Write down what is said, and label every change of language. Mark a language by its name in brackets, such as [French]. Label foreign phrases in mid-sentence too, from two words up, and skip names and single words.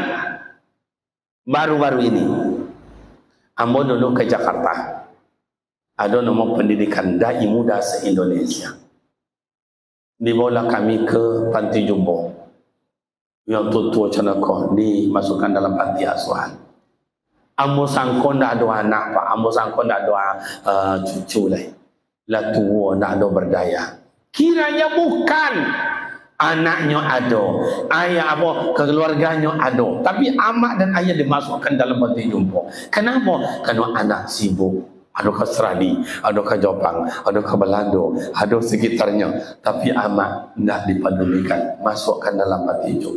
[Indonesian] Baru-baru ini, ambo dulu ke Jakarta. Ada nama pendidikan dai muda se-Indonesia. Dibawa kami ke Panti Jombo. Yang tua-tua cenaka dimasukkan dalam panti asuhan. [Minangkabau] Ambo sangko ndak ada anak Pak, ambo sangko ndak ada cucu lah. Lah tua ndak ada berdaya. Kiranya bukan. [Indonesian] Anaknya ada, ayah apa keluarganya ada, tapi amak dan ayah dimasukkan dalam panti jompo. Kenapa? Kerana anak sibuk, ada ke Australia, ada ke Jepang, ada ke Belanda, ada sekitarnya, tapi amak tidak dipedulikan, masukkan dalam panti jompo.